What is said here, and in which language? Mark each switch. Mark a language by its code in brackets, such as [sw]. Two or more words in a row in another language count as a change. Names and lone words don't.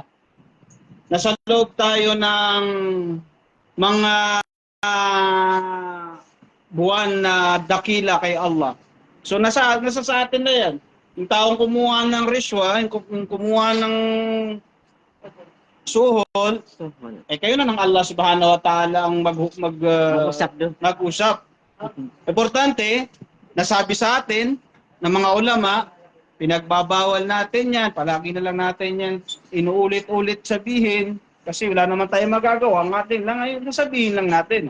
[tl] Nasa loob tayo ng mga buwan na dakila kay Allah. So nasa sa atin na yan. Yung taong kumuha ng rishwa, yung kumuha ng suhol, kayo na ng [ar] الله سبحانه وتعالى [tl] ang mag-usap. Importante, nasabi sa atin ng mga ulama Pinagbabawal natin yan. Palagi na lang natin yan inuulit-ulit sabihin. Kasi wala naman tayong magagawa. Ang atin lang ay sabihin lang natin.